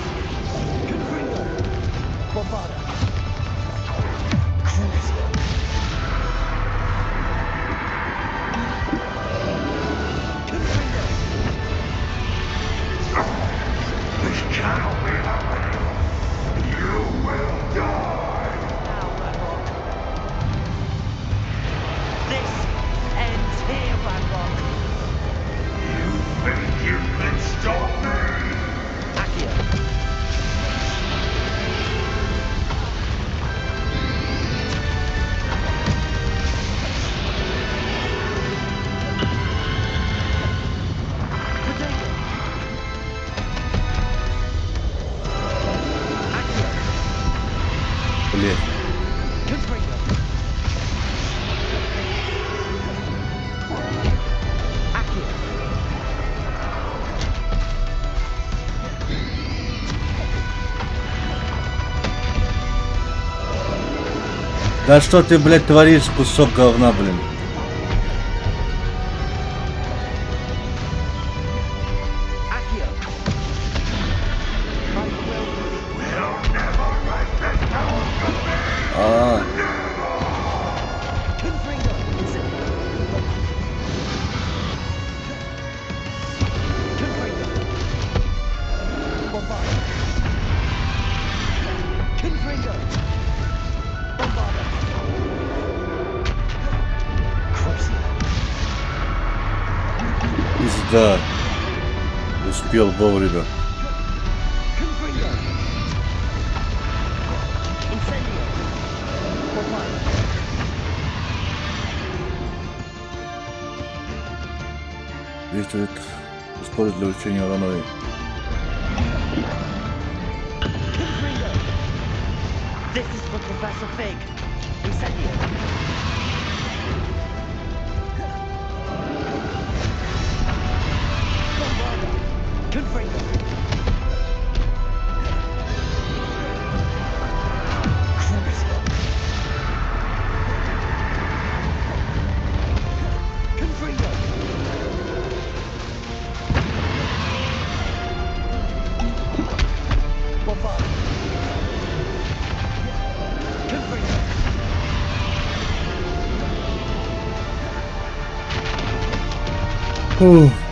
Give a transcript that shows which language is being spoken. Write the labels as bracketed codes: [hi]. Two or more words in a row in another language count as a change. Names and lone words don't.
[la] Confringo. Bombarda. Cruiser. Confringo. [en] This cannot be happening. You will die. Now, Ragnarok. This ends here, Ragnarok. You think you can stop me? [la] Accio. Potato. Accio. [ru] Блин. [la] Confringo. Accio. [ru] Да что ты, блядь, творишь, кусок говна, блин. [la] Accio. А, Confringo. Confringo. Bombarda. Confringo. Bombarda. Cruiser. [ru] пизда. Успел вовремя. [la] Confringo. Incendio. Bombarda. [ru] Действует. Использует для увеличения урона. [la] Confringo. [en] This is for Professor Fig. [la] Incendio. Bombarda. Confringo. Cruiser. Confringo. Bombarda. Confringo. Фух.